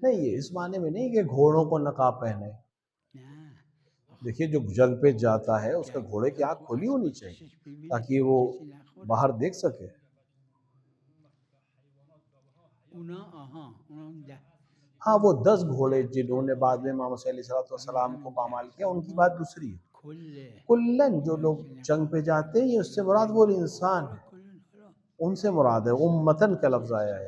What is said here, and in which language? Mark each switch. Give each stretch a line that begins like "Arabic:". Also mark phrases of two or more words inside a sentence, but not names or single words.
Urdu: نہیں، یہ اس معنی میں نہیں کہ گھوڑوں کو نقاب پہنے. نه دیکھیے جو جنگ پہ جاتا ہے اس کا گھوڑے کی آنکھ کھلی ہونی چاہیے تاکہ وہ باہر دیکھ سکے. اونا آها اونا ده ہاں وہ 10 گھوڑے جنہوں نے بعد میں امام حسین علیہ السلام کو پامال کیا، ان کی بات دوسری ہے. کل کلن جو لوگ جنگ پہ جاتے ہیں، یہ اس سے مراد وہ انسان ہے، کلن حالا ان سے مراد ہے. امتن کا لفظ آیا ہے.